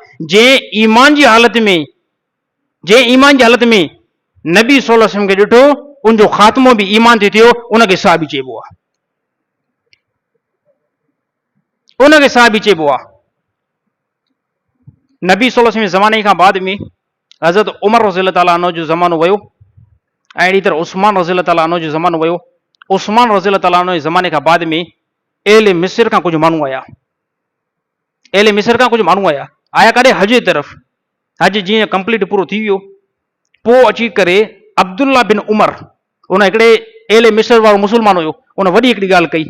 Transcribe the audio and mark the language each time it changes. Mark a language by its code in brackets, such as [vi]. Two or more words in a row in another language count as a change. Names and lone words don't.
[sd] जंहिं ईमान जी हालत में, जंहिं ईमान जी हालत में नबी [ar] صلى الله عليه وسلم [sd] खे ॾिठो, उनजो ख़ात्मो बि ईमान ते थियो, उनखे साहिबी चइबो आहे, उनखे साहिबी चइबो आहे। नबी [ar] صلى الله عليه وسلم [sd] ज़माने खां बाद में हज़रत उमर [ar] رضي الله تعالى عنه [sd] जो ज़मानो वियो, ऐं अहिड़ी तरह उस्मान [ar] رضي الله تعالى عنه [sd] जो ज़मानो वियो। उस्मान [ar] رضي الله تعالى عنه [sd] जे ज़माने खां बाद में [ar] أهل مصر [sd] खां कुझु माण्हू आया, [ar] أهل مصر [sd] खां कुझु माण्हू आया, आया काॾे? हज जी तरफ़। हज जीअं कंप्लीट पूरो थी वियो, पोइ अची करे अब्दुल्ला बिन उमर, उन हिकिड़े [ar] أهل مصر [sd] वारो मुस्लमान हुयो, उन वॾी हिकिड़ी ॻाल्हि कई।